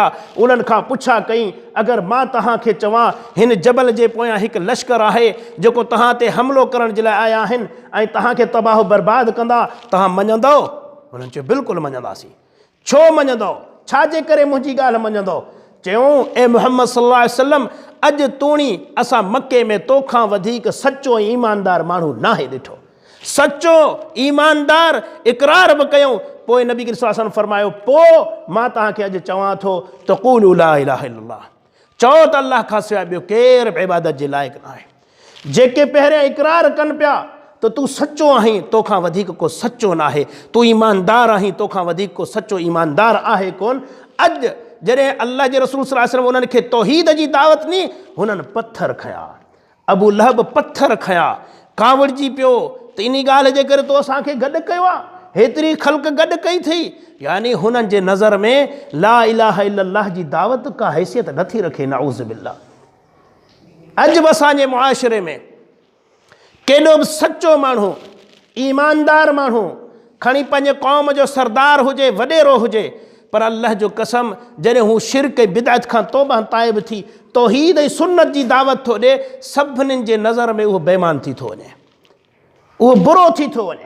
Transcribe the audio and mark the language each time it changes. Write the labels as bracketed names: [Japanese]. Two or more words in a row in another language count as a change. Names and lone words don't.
[Sindhi] उन्हनि खां पुछा कयईं, अगरि मां तव्हांखे चवां हिन जबल जे पोयां हिकु लश्कर आहे जेको तव्हां ते हमिलो करण जे लाइ आया आहिनि ऐं तव्हांखे तबाह बर्बाद कंदा, तव्हां मञंदव? हुननि चयो बिल्कुलु मञंदासीं। छो मञंदव? छाजे करे मुंहिंजी ॻाल्हि मञंदव? चयूं, ए मुहम्मद [Arabic] صلى الله عليه وسلم, [Sindhi] अॼु तूणी असां मके में तोखां वधीक सचो ऐं ईमानदार माण्हू नाहे ॾिठो। सचो ईमानदार इक़रार बि कयूं। पोइ नबी [Arabic] صلى الله عليه وسلم [Sindhi] फरमायो, पोइ मां तव्हांखे अॼु चवां थो त [Arabic] قولوا لا إله إلا الله, [Sindhi] चओ त अल्लाह खां सवाइ ॿियो केरु इबादत जे लाइक़ु न आहे। जेके पहिरियां इक़रार कनि पिया त तूं सचो आहीं, तोखां वधीक को सचो न आहे, तूं ईमानदार आहीं, तोखां वधीक को सचो ईमानदार आहे कोन। अॼु जॾहिं अल्लाह जे रसूल [Arabic] صلى الله عليه وسلم [Sindhi] उन्हनि खे तौहीद जी दावत ॾिनी, हुननि पथर खया, अबू लहब पथर खया, कावड़जी पियो त इन ॻाल्हि जे करे तो असांखे गॾु कयो आहे, हेतिरी ख़ल्क़ गॾु कई अथई। यानी हुननि जे नज़र में [Arabic] لا إله إلا الله [Sindhi] जी दावत का हैसियत नथी रखे, [Arabic] نعوذ بالله. [Sindhi] अॼु बि असांजे मुआशिरे में केॾो बि सचो माण्हू, ईमानदार माण्हू खणी पंहिंजे क़ौम जो सरदार हुजे, वॾेरो हुजे, पर अल्लाह जो कसम जॾहिं हू शिरक ऐं बिदअत खां तौबा ताइब थी तौहीद ऐं सुन्नत जी दावत थो ॾे, सभिनीनि जे नज़र में उहो बेईमान थी थो वञे, उहो बुरो थी थो वञे।